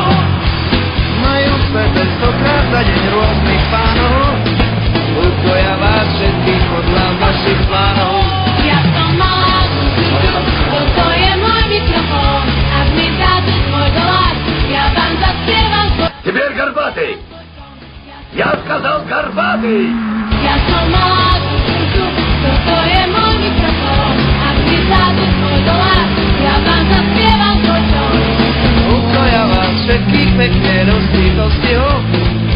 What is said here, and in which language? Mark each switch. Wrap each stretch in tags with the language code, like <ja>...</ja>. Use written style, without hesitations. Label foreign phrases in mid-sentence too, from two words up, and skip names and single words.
<sk>Majú v sebe 100-krát za deň rôznych pánov, ľutuja vás všetkých podľa vašich plánov. Ja som mala tú čuču, toto je môj mikrofón. Ak mi dáte svoj dolár, ja vám zaspievam svoj...</sk> <ru>Теперь горбатый! Я сказал горбатый!</ru> <sk>Ja som mala tú čuču, toto je môj mikrofón. Ak mi dáte svoj dolár, ja vám zaspievam svoj tón. Ľutuja vás všetkých pekne rozsvítosť ho,</sk>